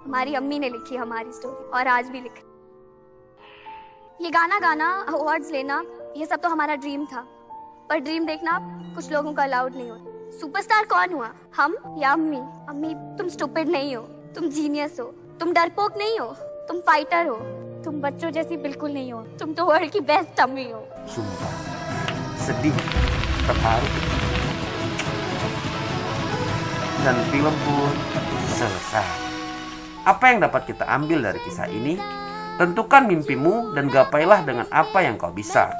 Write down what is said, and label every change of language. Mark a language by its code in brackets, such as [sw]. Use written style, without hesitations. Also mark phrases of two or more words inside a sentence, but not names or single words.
[hi] हमारी अम्मी ने लिखी हमारी स्टोरी, और आज भी लिखी। ये गाना गाना, अवार्ड्स लेना, ये सब तो हमारा ड्रीम था, पर ड्रीम देखना कुछ लोगों का अलाउड नहीं होता। सुपरस्टार कौन हुआ, हम या अम्मी? अम्मी, तुम स्टूपिड नहीं हो, तुम जीनियस हो, तुम डरपोक नहीं हो, तुम फाइटर हो, तुम बच्चों जैसी बिल्कुल नहीं हो, तुम तो वर्ल्ड की बेस्ट अम्मी हो। [id] Sumpah, sedih, terharu, dan film pun selesai. Apa yang dapat kita ambil dari kisah ini? Tentukan mimpimu dan gapailah dengan apa yang kau bisa.